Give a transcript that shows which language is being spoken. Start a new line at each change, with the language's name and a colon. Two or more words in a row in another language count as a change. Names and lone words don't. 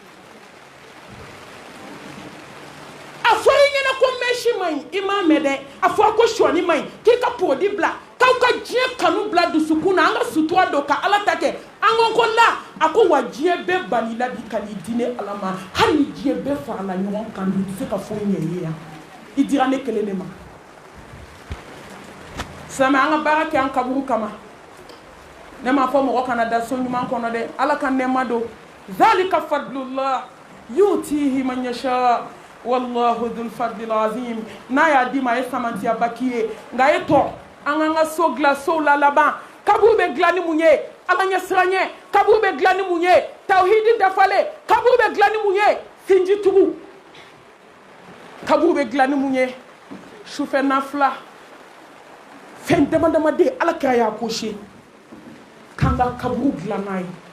Bambara: a fɔra i ɲɛna ko mɛsi ma ɲi i m'a mɛn dɛ a fɔra ko sɔni ma ɲi k'i ka pɔdi bila k'aw ka diɲɛ kanu bila dusukun na an ka sutura don ka ala ta kɛ an ko la a ko wa diɲɛ bɛɛ banila bi ka n'i di ne ala ma hali ni diɲɛ bɛɛ farala ɲɔgɔn kan i tɛ se ka foyi ɲɛ i ye yan i dira ne kelen de ma silamɛ an ka baara kɛ an kaburu kama ne m'a fɔ mɔgɔ kana da so ɲuman kɔnɔ dɛ ala ka nɛɛma don
Arabic: ذلك فضل الله يؤتيه من يشاء والله ذو الفضل العظيم
Bambara: n'a y'a di ma a ye samantiyaba k'i ye nka a ye tɔ an k'an ka so dilan sow la laban kaburu bɛ dilan ni mun ye ala ɲɛ siranɲɛ kaburu bɛ dilan ni mun ye tawhidi dafalen kaburu bɛ dilan ni mun ye sinjitugu kaburu bɛ dilan ni mun ye sufɛ nafila fɛn dama dama de ala kira y'a gosi k'an ka kaburu dilan n'a ye